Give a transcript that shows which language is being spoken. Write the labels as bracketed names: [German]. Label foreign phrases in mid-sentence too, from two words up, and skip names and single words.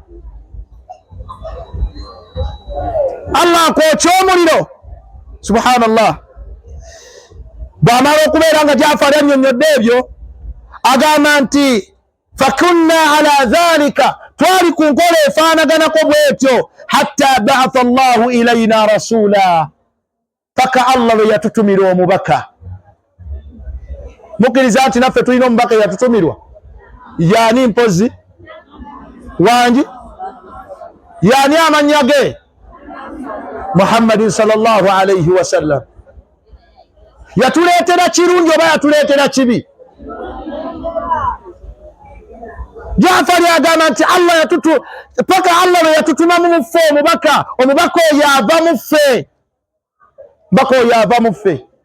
[Ganda] Allah akwokya omuliro. Subhanallah. Bw'amala okubeera nga Jaafar annyonnyodde ebyo, agamba nti [Arabic] فكنا على ذلك, [Ganda] twali ku nkola efaanaganako bwetyo, [Arabic] حتى بعث الله إلينا رسولا, [Ganda] paka Allah lwe yatutumira omubaka. Mukkiriza nti naffe tulina omubaka yatutumirwa? Yaani mpozi wangi? Yaani amannya ge? [Arabic] محمد صلى الله عليه وسلم. [Ganda] Yatuleetera kirungi oba yatuleetera kibi? Jaafar agamba nti Allah paka Allah lwe yatutuma mu ffe omubaka, omubaka oyo ava mu ffe, omubaka oyo ava mu ffe.